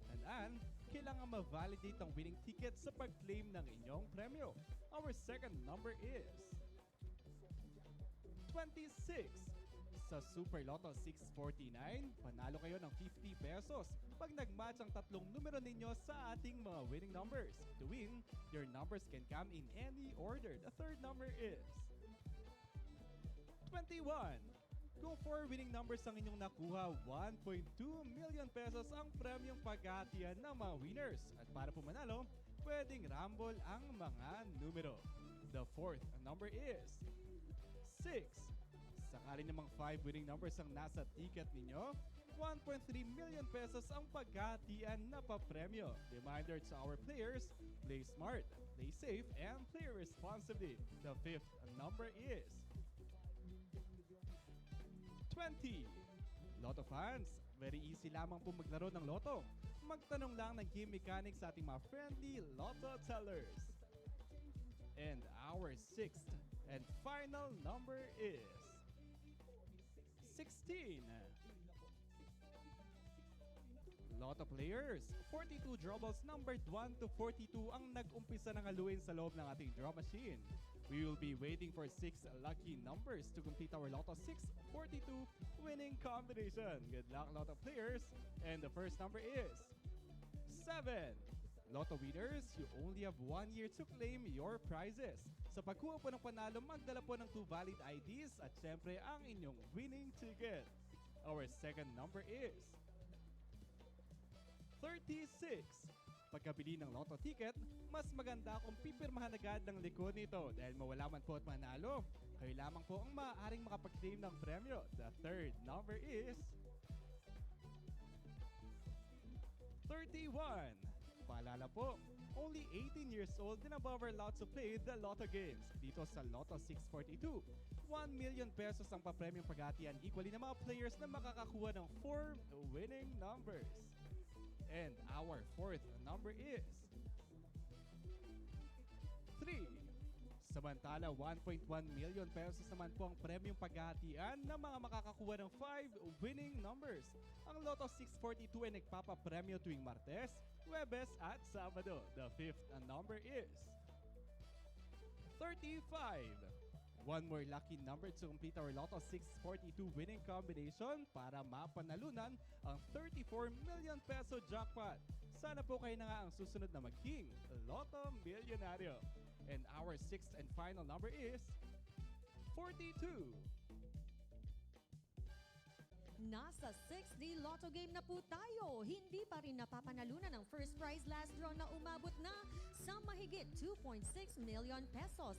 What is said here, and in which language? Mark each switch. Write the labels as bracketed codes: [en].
[tl] Tandaan, kailangan ma-validate ang winning ticket sa pag-claim ng inyong premyo. [en] Our second number is 26. [tl] Sa Super Lotto 649, panalo kayo ng 50 pesos pag nag-match ang tatlong numero ninyo sa ating mga winning numbers. [en] To win, your numbers can come in any order. The third number is 21. Go for winning numbers [tl] ang inyong nakuha. 1.2 million pesos ang premyong paghahatian ng mga winners. At para pumanalo, pwedeng rumble ang mga numero. [en] The fourth number is 6. [tl] Sakali namang 5 winning numbers ang nasa ticket ninyo, 1.3 million pesos ang paghahatian na papremyo. [en] Reminder to our players, play smart, play safe, and play responsibly. The fifth number is 20. [tl] Lotto fans, [en] very easy [tl] lamang po maglaro ng Lotto. Magtanong lang ng game mechanics sa ating mga friendly Lotto tellers. [en] And our sixth and final number is 16. [tl] Lotto players, 42 draw balls numbered 1 to 42 ang nag-umpisa ng haluin sa loob ng ating draw machine. [en] We will be waiting for 6 lucky numbers to complete our Lotto 642 winning combination. Good luck, Lotto players. And the first number is 7. Lotto winners, you only have 1 year to claim your prizes. [tl] Sa pagkuha po ng panalo, magdala po ng 2 valid IDs at syempre ang inyong winning ticket. [en] Our second number is 36. [tl] Pagkabili ng Lotto ticket, mas maganda kung pipirmahan agad ng likod nito dahil mawala man po at manalo. Kayo lamang po ang maaaring makapag-claim ng premyo. [en] The third number is 31. [tl] Paalala po, [en] only 18 years old and above are allowed to play the Lotto games. [tl] Dito sa Lotto 642, 1 million pesos ang papremyong paghatian equally ng mga players na makakakuha ng 4 winning numbers. [en] And our fourth number is 3. [tl] Samantala, 1.1 million pesos naman po ang premyong paghahatian ng mga makakakuha ng 5 winning numbers. Ang Lotto 642 ay nagpapapremyo tuwing Martes, Huwebes at Sabado. [en] The fifth number is 35. One more lucky number to complete our Lotto 642 winning combination [tl] para mapanalunan ang [en] 34 million peso jackpot. [tl] Sana po kayo na nga ang susunod na maging Lotto Milyonaryo. [en] And our sixth and final number is 42. [tl] Nasa 6D Lotto game na po tayo. Hindi pa rin napapanalunan ang first prize last draw na umabot na sa mahigit 2.6 million pesos.